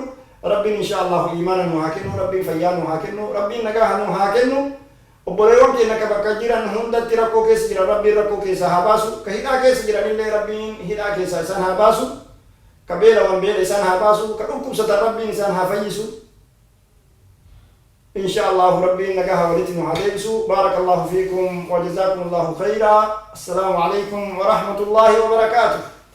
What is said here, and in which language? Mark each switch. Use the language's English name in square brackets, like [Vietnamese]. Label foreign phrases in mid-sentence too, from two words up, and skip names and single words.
[Oromo] rabbiin [Arabic] إن شاء الله [Oromo] iimaana nu haa kennu. rabbiin fayyaa nu haa kennu. rabbiin nagaa nu haa kennu. obboleewwan keenya ka bakka jiran hundatti rakkoo keessa jiran rabbiin rakkoo keessa haa baasu. ka hidhaa keessa jiranillee rabbiin hidhaa keessa isaan haa baasu. ka beelawan beela isaan haa baasu. ka dhukkubsatan rabbiin isaan haa fayyisu. [Arabic] إن شاء الله ربي نجاها ولتنا عليكم. بارك الله فيكم وجزاكم الله خيرا. السلام عليكم ورحمة الله وبركاته.